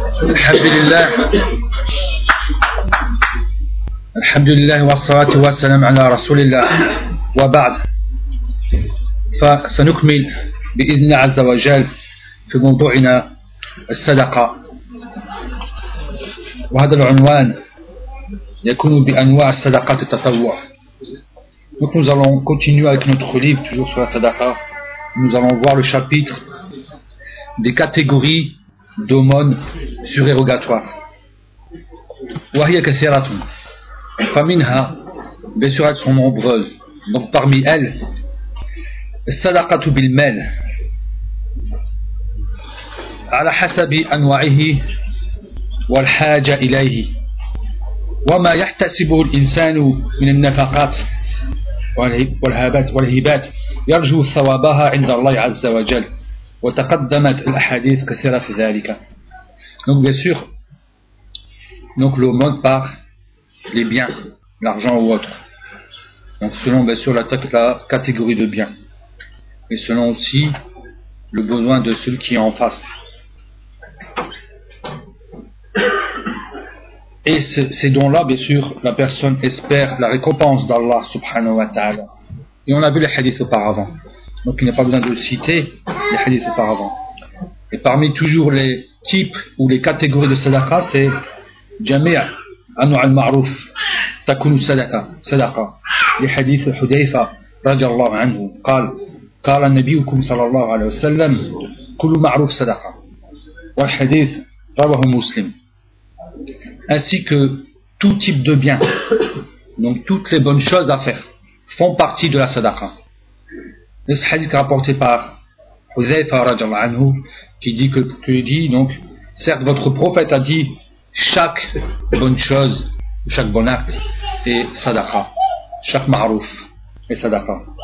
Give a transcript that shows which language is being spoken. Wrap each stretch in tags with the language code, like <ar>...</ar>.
<ar>الحمد لله الحمد لله والصلاة والسلام على رسول الله وبعد فسنكمل بإذن الله عز وجل في موضوعنا الصدقة وهذا العنوان يكون بأنواع الصدقات التطوع.</ar> <fr>Donc nous allons continuer avec notre livre toujours sur la sadaqa. Nous allons voir le chapitre des catégories d'aumônes surérogatoires.</fr> <ar>وَهِيَ كَثِيرَةٌ فَمِنْهَا</ar> <fr>Bien sûr, elles sont nombreuses. Donc parmi elles,</fr> <ar>الصَّدَقَةُ بِالْمَالِ عَلَى حَسَبِ أَنْوَعِهِ وَالْحَاجَ إِلَيْهِ وَمَا يَحْتَسِبُهُ الْإِنسَانُ مِنَ النَّفَقَاتِ والهبات والهبات يرجو ثوابها عند الله عز وجل وتقدمت الأحاديث كثيرة في ذلك.</ar> <fr>Donc bien sûr, donc l'aumône par les biens, l'argent ou autre. Donc selon bien sûr la catégorie de biens, et selon aussi le besoin de celui qui est en face. Et ces dons-là, bien sûr, la personne espère la récompense d'Allah subhanahu wa ta'ala. Et on a vu les hadiths auparavant. Donc il n'y a pas besoin de citer les hadiths auparavant. Et parmi toujours les types ou les catégories de sadaqa, c'est Jami'a, Anu' al-Ma'ruf, Takunu sadaqa. Les hadiths de Hudayfa,</fr> <ar>radiallahu anhu, قال النبيكم صلى الله عليه وسلم كل معروف صدقة والحديث رواه مسلم.</ar> <fr>Ainsi que tout type de bien, donc toutes les bonnes choses à faire font partie de la sadaqa. Ce hadith rapporté par Hudhayfa radiallahu anhu qui dit donc certes votre prophète a dit chaque bonne chose, chaque bon acte est sadaqa, chaque ma'ruf est sadaqa.</fr>